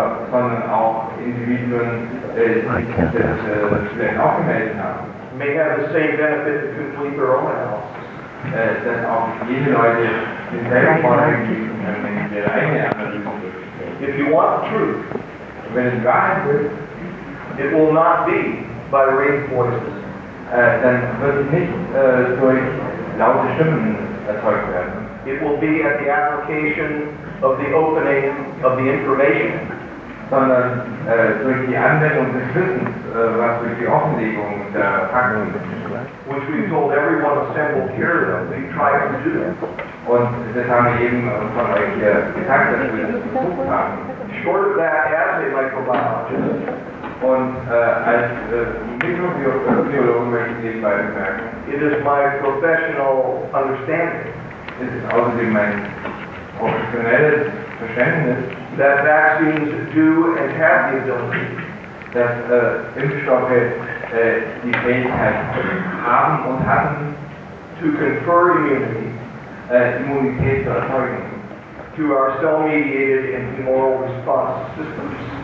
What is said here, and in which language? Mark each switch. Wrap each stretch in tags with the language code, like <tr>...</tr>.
<de>sondern auch Individuen, die das vielleicht auch gemeldet haben,</de> <en>may have the same benefit to complete their own analysis.</en> <de>dass auch jene Leute denselben Vorteil genießen können, wenn sie ihre eigene Analyse durchführen.</de> <en>If you want truth,</en> <de>Wenn es Wahrheit wird,</de> <en>it will not be by raised voices.</en> <de>Dann wird es nicht durch laute Stimmen erzeugt werden.</de> <en>It will be at the application of the opening of the information,</en> <de>Sondern durch die Anwendung des Wissens, was durch die Offenlegung der Fakten,</de> <en>which we've told everyone assembled here that we try to do.</en> <de>und das haben wir eben von euch gesagt, dass wir das versucht haben.</de> <en>Short of that, as a microbiologist,</en> <de>Und als Mikrobiologe möchte ich nebenbei bemerken,</de> <en>it is my professional understanding</en> <de>es ist außerdem mein professionelles Verständnis,</de> <en>that vaccines do and have the ability</en> <de>dass Impfstoffe die Fähigkeit haben und hatten,</de> <en>to confer immunity</en> <de>Immunität zu erzeugen.</de> <en>to our cell-mediated and humoral response systems.</en>